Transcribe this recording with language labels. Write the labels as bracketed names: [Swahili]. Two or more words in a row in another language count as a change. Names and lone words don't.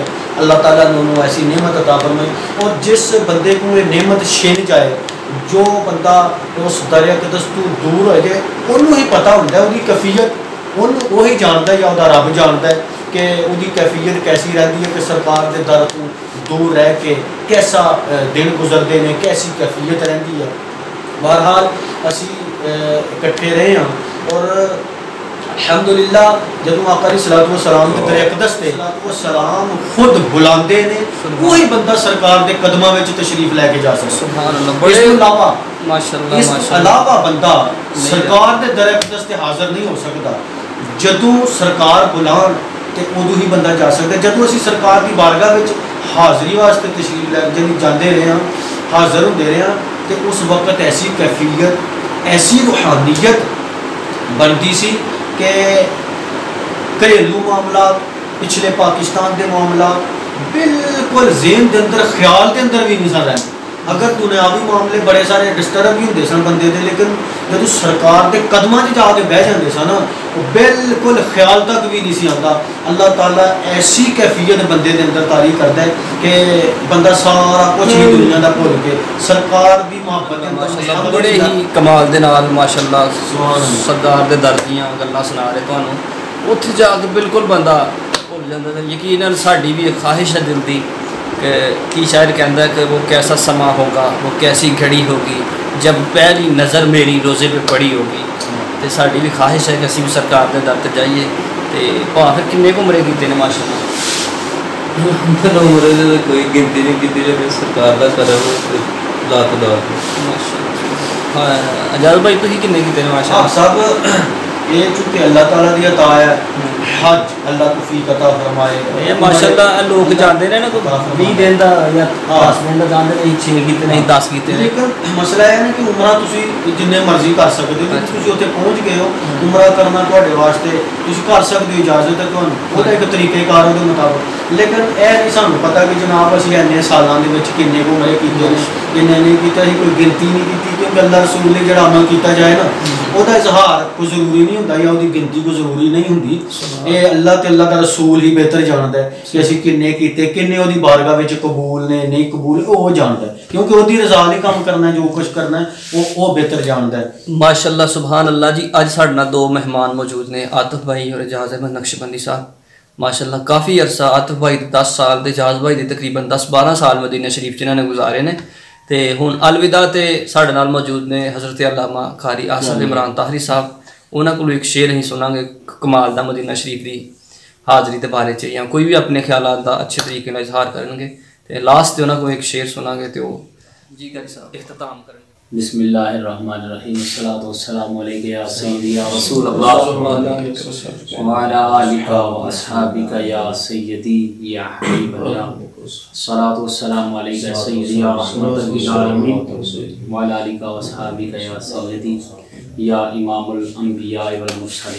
[Urdu] اللہ تعالیٰ نے انہوں ایسی نعمت عطا فرمائی اور جس بندے کو یہ نعمت چھین جائے، جو بندہ اس در اقدس تو دور ہو جائے، انہوں ہی پتہ ہوتا ہے وہ کیفیت، وہی جانتا ہے یا وہ رب جانتا ہے کہ وہ کیفیت کیسی رہتی ہے کہ [Punjabi] سرکار دے در تو دور رہ کے [Urdu] کیسا دن گزرتے ہیں، کیسی کیفیت رہتی ہے. [Punjabi] بہرحال اسی اکٹھے رہے ہیں اور الحمدللہ جدوں آقا علیہ الصلوۃ والسلام کے در اقدس تے سلام خود بلاندے نے وہی بندہ سرکار دے قدماں وچ تشریف لے کے جا سکتا. [Arabic] سبحان اللہ. [Urdu] اس کے علاوہ ماشاءاللہ [Punjabi] اس علاوہ بندہ سرکار دے در اقدس تے حاضر نہیں ہو سکتا. جدوں سرکار بلان تو ادو ہی بندہ جا سکتا ہے. جدوں اسی سرکار کی بارگاہ وچ حاضری واسطے تشریف لے جاندے رہے ہیں, حاضر ہوندے رہے ہیں, تو اس وقت ایسی کیفیت ایسی روحانیت بنتی سی کہ گھریلو معاملات پچھلے پاکستان دے معاملات بالکل ذہن دے اندر خیال دے اندر بھی نہیں سن رہے. اگر دنیاوی معاملے بڑے سارے ڈسٹرب بھی ہوندے سن بندے دے, لیکن جدوں سرکار دے قدماں 'چ جا کے بہ جاندے سن وہ بالکل خیال تک بھی نہیں سی آتا. اللہ تعالیٰ ایسی کیفیت بندے دے اندر طاری کرتا ہے کہ بندہ سارا کچھ ہی دنیا دا بھول کے سرکار دی محبت دے ماشاءاللہ بڑے ہی کمال دے نال ماشاءاللہ سرکار دے در دیاں گلاں سنا رہے تانوں. اتھے جا کے بالکل بندہ بھول جاتا ہے. یقیناً ساڈی بھی ایک خواہش ہے دل دی کہ کی شاعر کہندا ہے کہ [Urdu] وہ کیسا سما ہوگا, وہ کیسی گھڑی ہوگی جب پہلی نظر میری روزے پہ پڑی ہوگی. [Punjabi] تو ساڈی بھی خواہش ہے کہ اسی بھی سرکار دے در تے جائیے. تے پھر کنے کو عمرے کیتے نے ماشاءاللہ عمرے دے کوئی گنتی نہیں کیتی جائے, سرکار دا کرم لاکھ ماشاءاللہ. ہاں اجاز بھائی تسی کنے کیتے نے ماشاءاللہ؟ صاحب یہ چونکہ اللہ تعالیٰ دی عطا ہے, حج اللہ توفیق عطا فرمائے. ماشاءاللہ لوگ جاندے نے نا کوئی 20 دن دا یا 10 دن دا جاندے نے, 6 کیتے نہیں 10 کیتے نے. لیکن مسئلہ ہے نا کہ عمرہ تسی جننے مرضی کر سکتے ہو. تسی اوتھے پہنچ گئے ہو, عمرہ کرنا تواڈے واسطے تسی کر سکتے ہو, اجازت ہے تانوں, وہ ایک طریقہ کار دے مطابق. لیکن اے نہیں سانوں پتہ کہ جناب اسی اینے سالاں دے وچ کنے کو عمرے کیتے نے کنے نہیں کیتے, اسی کوئی گنتی نہیں کیتی. کیونکہ اللہ رسول نے جڑا عمل کیتا جائے نا وہ اظہار کوئی ضروری نہیں ہوندا یا وہ گنتی کوئی ضروری نہیں ہوندی. اے اللہ تے اللہ کا رسول ہی بہتر جاندا ہے کہ اسی کنے کیتے, کنے وہ بارگاہ وچ قبول نے نہیں قبول, وہ جاندا ہے. کیونکہ وہ دی رضا لئی کام کرنا ہے, جو کچھ کرنا ہے وہ بہتر جاندا ہے. [Arabic] ماشاءاللہ سبحان اللہ جی. [Punjabi] اج ساڈے نال 2 مہمان موجود نے, عاطف بھائی اور اجاز احمد نقشبندی صاحب. ماشاءاللہ کافی عرصہ عاطف بھائی 10 سال تے اجاز بھائی دے تقریباً 10-12 سال مدینہ شریف جنہاں نے گزارے نے. تے ہن الوداع تے ساڈے نال موجود نے حضرت علامہ قاری احسن عمران طاہری صاحب. انہاں کولوں ایک شعر ہی سناں گے کمال دا مدینہ شریف دی حاضری دے بارے چ, یا کوئی بھی اپنے خیالات دا اچھے طریقے نال اظہار کرن گے. تے لاسٹ تے انہاں کو ایک شعر سناں گے تے وہ جی قاری صاحب اختتام کرن گے. [Arabic] بسم اللہ الرحمن الرحیم. الصلاۃ والسلام علیک یا سیدی یا رسول اللہ وعلی آلک و اصحابک یا سیدی یا حبیب اللہ. الصلاۃ والسلام علیک یا سیدی یا رحمت للعالمین وعلی آلک و اصحابک یا سیدی یا امام الانبیاء والمرسلین.